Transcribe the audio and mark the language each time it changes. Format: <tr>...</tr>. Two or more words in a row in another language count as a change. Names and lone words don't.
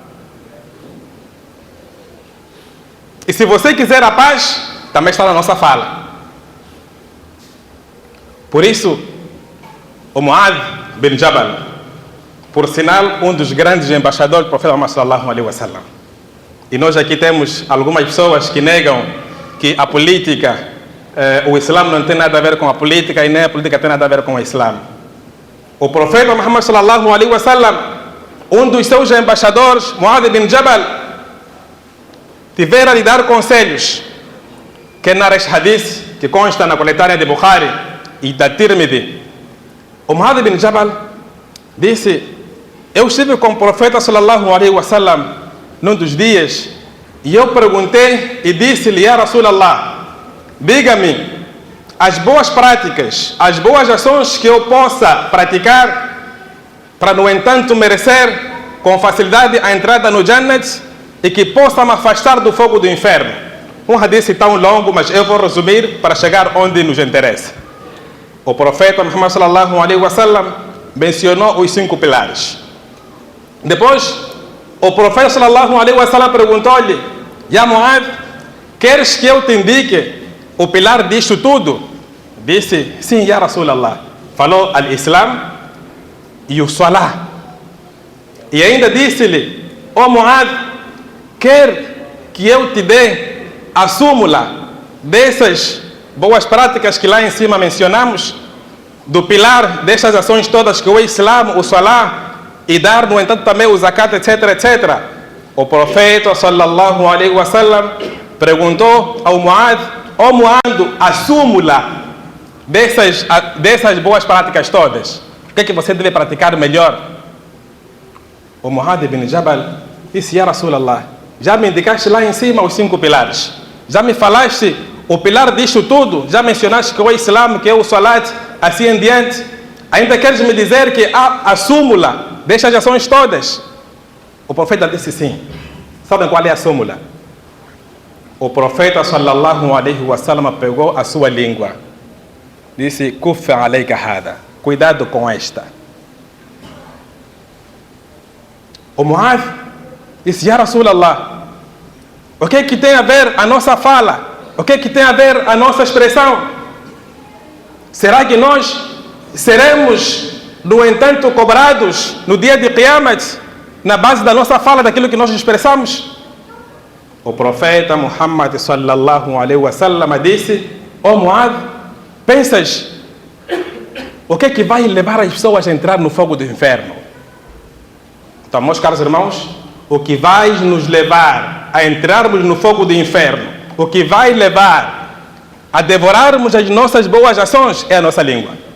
<pt>E se você quiser a paz, também está na nossa fala. Por isso, o Mu'adh bin Jabal, por sinal, um dos grandes embaixadores do profeta Muhammad</pt> <ar>صلى الله عليه وسلم.</ar> <pt>E nós aqui temos algumas pessoas que negam que a política, o Islã não tem nada a ver com a política e nem a política tem nada a ver com o Islã. O profeta Muhammad</pt> <ar>صلى الله عليه وسلم,</ar> <pt>um dos seus embaixadores, Mu'adh bin Jabal, tiveram a lhe dar conselhos, que nas hadith que consta na coletânea de Bukhari e da Tirmidhi. O Mu'adh bin Jabal disse: eu estive com o profeta</pt> <ar>صلى الله عليه وسلم</ar> <pt>num dos dias e eu perguntei e disse-lhe:</pt> <ar>يا رسول الله,</ar> <pt>diga-me as boas práticas, as boas ações que eu possa praticar para, no entanto, merecer com facilidade a entrada no Jannat e que possa me afastar do fogo do inferno. Um hadith tão longo, mas eu vou resumir para chegar onde nos interessa. O profeta Muhammad</pt> <ar>صلى الله عليه وسلم</ar> <pt>mencionou os 5 pilares. Depois, o profeta</pt> <ar>صلى الله عليه وسلم</ar> <pt>perguntou-lhe:</pt> <ar>يا معاذ,</ar> <pt>queres que eu te indique o pilar disto tudo? Disse: sim,</pt> <ar>يا رسول الله.</ar> <pt>Falou al-Islam e o Salah. E ainda disse-lhe: ó Mu'adh, quer que eu te dê a súmula dessas boas práticas que lá em cima mencionamos, do pilar destas ações todas que o Islã, o Salah, e dar, no entanto, também o zakat, etc, etc. O profeta</pt> <ar>صلى الله عليه وسلم</ar> <pt>perguntou ao Muad: ó Muad, a súmula dessas boas práticas todas, o que é que você deve praticar melhor? O Muad ibn Jabal disse:</pt> <ar>يا رسول الله,</ar> <pt>já me indicaste lá em cima os 5 pilares, já me falaste o pilar disto tudo, já mencionaste que é o Islã, que é o Salat, assim em diante. Ainda queres me dizer que há a súmula destas ações todas? O profeta disse sim. Sabem qual é a súmula? O profeta</pt> <ar>صلى الله عليه وسلم</ar> <pt>pegou a sua língua, disse:</pt> <ar>كف عليك هذا,</ar> <pt>cuidado com esta. O Muad disse:</pt> <ar>يا رسول الله,</ar> <pt>o que é que tem a ver a nossa fala? O que é que tem a ver a nossa expressão? Será que nós seremos, no entanto, cobrados no dia de Qiyamat na base da nossa fala, daquilo que nós expressamos? O profeta Muhammad</pt> <ar>صلى الله عليه وسلم</ar> <pt>disse: ó Muad, pensas o que é que vai levar as pessoas a entrar no fogo do inferno? Então, meus caros irmãos, o que vai nos levar a entrarmos no fogo do inferno, o que vai levar a devorarmos as nossas boas ações é a nossa língua.</pt>